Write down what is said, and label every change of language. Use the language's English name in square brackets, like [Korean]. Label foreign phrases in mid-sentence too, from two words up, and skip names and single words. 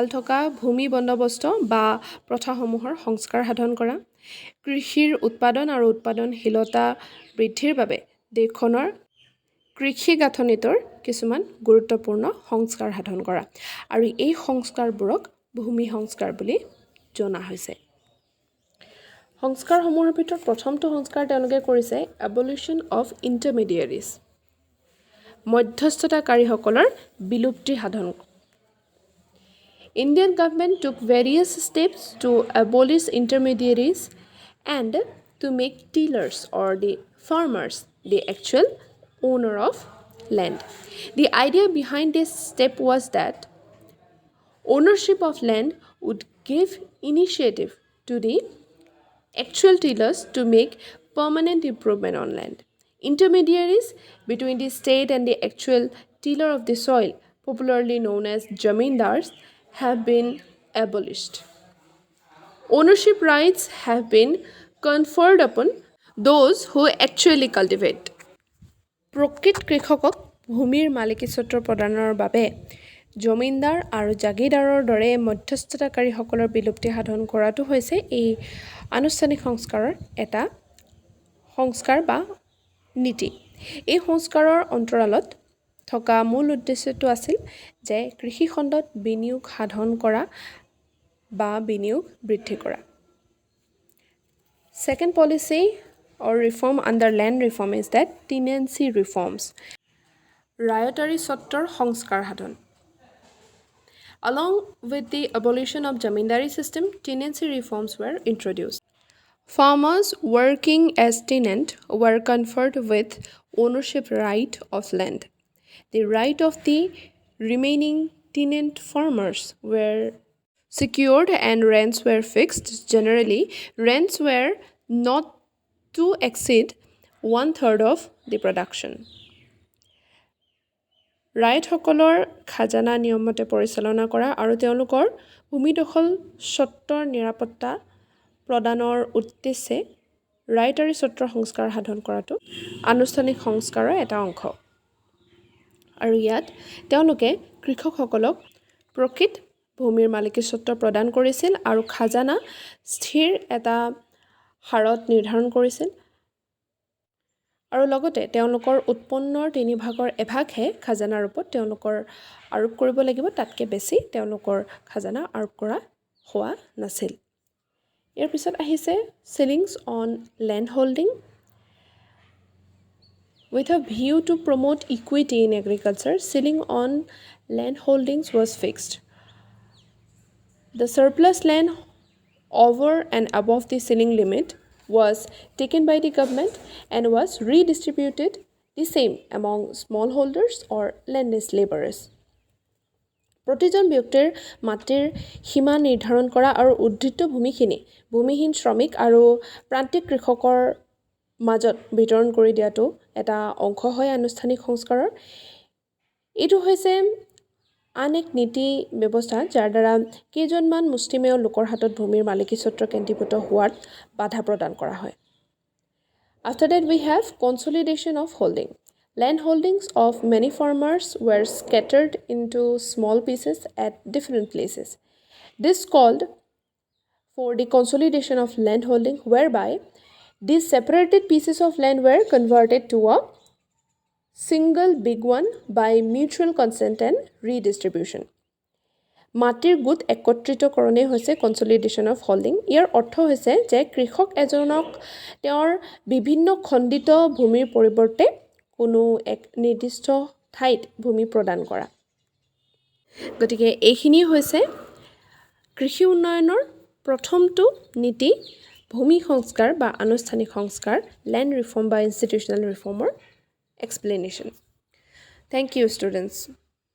[Assamese] থকা ভূমি বন্দোবস্ত বা প্ৰথাসমূহৰ সংস্কাৰ সাধন কৰা কৃষিৰ উৎপাদন আৰু উৎপাদনশীলতা বৃদ্ধিৰ বাবে দেশখনৰ কৃষি গাঁথনিটোৰ কিছুমান গুৰুত্বপূৰ্ণ সংস্কাৰ সাধন কৰা আৰু এই সংস্কাৰবোৰক ভূমি সংস্কাৰ বুলি জনা হৈছে সংস্কাৰসমূহৰ ভিতৰত প্ৰথমটো সংস্কাৰ তেওঁলোকে কৰিছে [English] abolition of intermediaries [Assamese] মধ্যস্থতাকাৰীসকলৰ বিলুপ্তি সাধন [English] Indian government took various steps to abolish intermediaries and to make tillers or the farmers the actual owner of land. The idea behind this step was that ownership of land would give initiative to the actual tillers to make permanent improvement on land. Intermediaries between the state and the actual tiller of the soil, popularly known as zamindars, have been abolished. Ownership rights have been conferred upon those who actually cultivate. [Assamese] প্ৰকৃত কৃষকক ভূমিৰ মালিকীস্বত্ব প্ৰদানৰ বাবে জমিনদাৰ আৰু জাগিৰদাৰৰ দৰে মধ্যস্থতাকাৰীসকলৰ বিলুপ্তি সাধন কৰাটো হৈছে এই আনুষ্ঠানিক সংস্কাৰৰ এটা সংস্কাৰ বা নীতি এই সংস্কাৰৰ অন্তৰালত থকা মূল উদ্দেশ্যটো আছিল যে কৃষিখণ্ডত বিনিয়োগ সাধন কৰা বা বিনিয়োগ বৃদ্ধি কৰা [English] Second policy or reform under land reform is that tenancy reforms [Assamese] ৰায়তাৰী স্বত্বৰ সংস্কাৰ সাধন [English] Along with the abolition of zamindari system, tenancy reforms were introduced. Farmers working as tenant were conferred with ownership right of land. The right of the remaining tenant farmers were secured and rents were fixed. Generally, rents were not to exceed 1/3 of the production. [Assamese] ৰাইটসকলৰ খাজানা নিয়মমতে পৰিচালনা কৰা আৰু তেওঁলোকৰ ভূমিদখল স্বত্বৰ নিৰাপত্তা প্ৰদানৰ উদ্দেশ্যে ৰাইটাৰী স্বত্বৰ সংস্কাৰ সাধন কৰাটো আনুষ্ঠানিক সংস্কাৰৰ এটা অংশ আৰু ইয়াত তেওঁলোকে কৃষকসকলক প্ৰকৃত ভূমিৰ মালিকীস্বত্ব প্ৰদান কৰিছিল আৰু খাজানা স্থিৰ এটা হাৰত নিৰ্ধাৰণ কৰিছিল আৰু লগতে তেওঁলোকৰ উৎপন্নৰ 3/ভাগৰ 1/ভাগহে খাজানাৰ ৰূপত তেওঁলোকৰ আৰোপ কৰিব লাগিব তাতকৈ বেছি তেওঁলোকৰ খাজানা আৰোপ কৰা হোৱা নাছিল ইয়াৰ পিছত আহিছে [English] ceilings on land holding with a view to promote equity in agriculture ceiling on land holdings was fixed the surplus land over and above the ceiling limit was taken by the government and was redistributed the same among smallholders or landless laborers. [Assamese] প্ৰতিজন ব্যক্তিৰ মাটিৰ সীমা নিৰ্ধাৰণ কৰা আৰু উদ্ধৃত ভূমিখিনি ভূমিহীন শ্ৰমিক আৰু প্ৰান্তিক কৃষকৰ মাজত বিতৰণ কৰি দিয়াটো এটা অংশ হয় আনুষ্ঠানিক সংস্কাৰৰ এইটো হৈছে আন এক নীতি ব্যৱস্থা যাৰ দ্বাৰা কেইজনমান মুষ্টিমেয় লোকৰ হাতত ভূমিৰ মালিকীস্বত্ব কেন্দ্ৰীভূত হোৱাত বাধা প্ৰদান কৰা হয় [English] After that we have consolidation of holding Land holdings of many farmers were scattered into small pieces at different places. This called for the consolidation of land holding whereby these separated pieces of land were converted to a single big one by mutual consent and redistribution. [Assamese] মাটিৰ গোট একত্ৰিতকৰণে হৈছে [English] consolidation of holding [Assamese] ইয়াৰ অৰ্থ হৈছে যে কৃষক এজনক তেওঁৰ বিভিন্ন খণ্ডিত ভূমিৰ পৰিৱৰ্তে কোনো এক নিৰ্দিষ্ট ঠাইত ভূমি প্ৰদান কৰা গতিকে এইখিনি হৈছে কৃষি উন্নয়নৰ প্ৰথমটো নীতি ভূমি সংস্কাৰ বা আনুষ্ঠানিক সংস্কাৰ [English] land reform [Assamese] বা [English] institutional reformৰ explanation Thank you students